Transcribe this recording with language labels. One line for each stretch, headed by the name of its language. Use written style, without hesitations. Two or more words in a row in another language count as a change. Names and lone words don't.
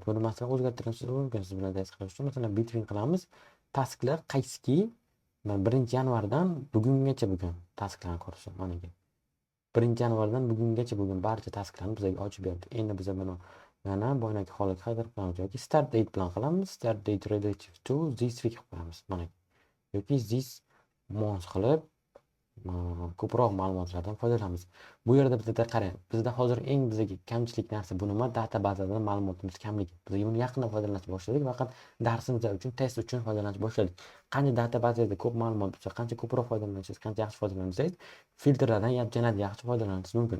Uzbek: Buni masalan o'zgartirishimiz mumkin. Siz bilan test qilish uchun masalan between qilamiz. Tasklar qaysiki 1-yanvardan bugungacha bo'lgan tasklarni ko'rishimiz mana bu. 1-yanvardan bugungacha bo'lgan barcha tasklarni bizga ochib berdi. Endi biz buni yana boyagi holatga qaytarib qo'yamiz yoki
English: start date
Uzbek: bilan qilamiz.
English: Start date relative to this week qo'yamiz.
Uzbek: Mana yoki
English: this month
Uzbek: qilib ko'proq ma'lumotlardan foydalanamiz. Bu yerda bizda qarang, bizda hozir eng bizga kamchilik narsa bu nima? Databazada ma'lumotimiz kamligi. Biz buni yaqinda foydalanishni boshladik, faqat darsimizlar uchun, test uchun foydalanishni boshladik. Qancha databazada ko'p ma'lumot bo'lsa, qancha ko'proq foydalansangiz, qancha yaxshi foydalansangiz, filtrlardan yanada yaxshi foydalanishingiz mumkin.